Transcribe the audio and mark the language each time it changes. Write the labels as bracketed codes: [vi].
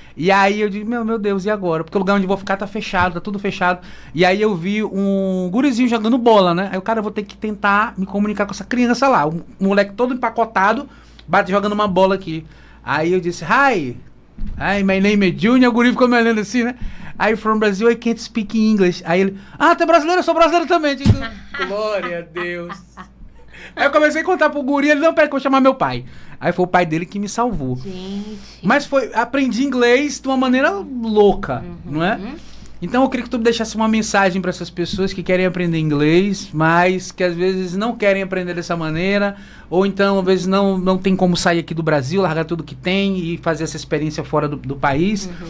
[pt] E aí eu digo, meu Deus, e agora? Porque o lugar onde eu vou ficar tá fechado, tá tudo fechado. E aí eu vi um gurizinho jogando bola, né? Aí o cara, eu vou ter que tentar me comunicar com essa criança lá. Um moleque todo empacotado, jogando uma bola aqui. Aí eu disse, [en] hi, my name is Junior. [pt] O guri ficou me olhando assim, né? [en] Aí, from Brazil, I can't speak English. [pt] Aí ele, tu é brasileiro? Eu sou brasileiro também. Eu digo, glória a Deus. Aí eu comecei a contar pro guri, ele, não, peraí que eu vou chamar meu pai. Aí foi o pai dele que me salvou. Gente. Mas aprendi inglês de uma maneira louca, não é? Então eu queria que tu deixasse uma mensagem para essas pessoas que querem aprender inglês, mas que às vezes não querem aprender dessa maneira, ou então às vezes não tem como sair aqui do Brasil, largar tudo que tem e fazer essa experiência fora do país.